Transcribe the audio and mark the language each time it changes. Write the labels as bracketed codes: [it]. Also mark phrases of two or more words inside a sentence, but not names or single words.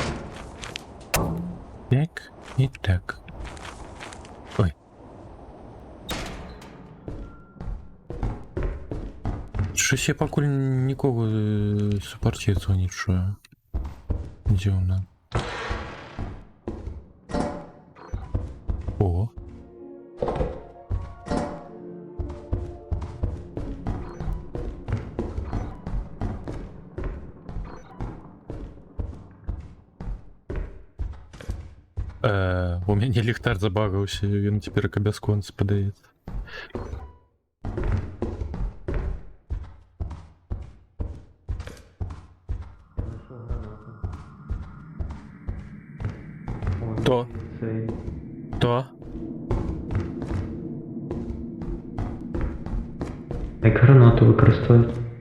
[uk] Так, і так. Ой. Щось я покуль нікого супортівців не чую. Дивно. О. [be] У мяне ліхтар забагаўся, ён цяпер як абясконцы падаецца. [uk] То. Цей. То. Як гранату використовують.